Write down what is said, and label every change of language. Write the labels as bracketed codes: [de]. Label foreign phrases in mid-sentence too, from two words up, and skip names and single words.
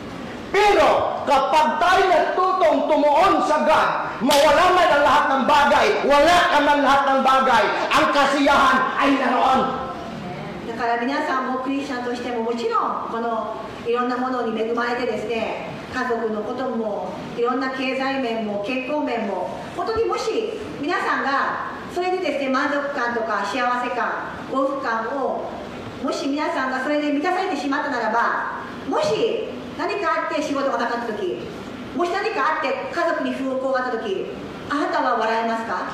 [tl] Pero kapag tayo natutong tumuon sa God, mawala man ang lahat ng bagay, wala ka man lahat ng bagay, ang kasiyahan ay naroon. [ja] だから皆さんもクリスチャンとしてももちろんこのいろんなものに恵まれてですね、家族のこともいろんな経済面も健康面も本当にもし皆さんがそれでですね、満足感とか幸せ感、幸福感をもし皆さんがそれで満たされてしまったならば、もし何かあって仕事がなかった時、もし何かあって家族に不幸があった時、あなたは笑えますか？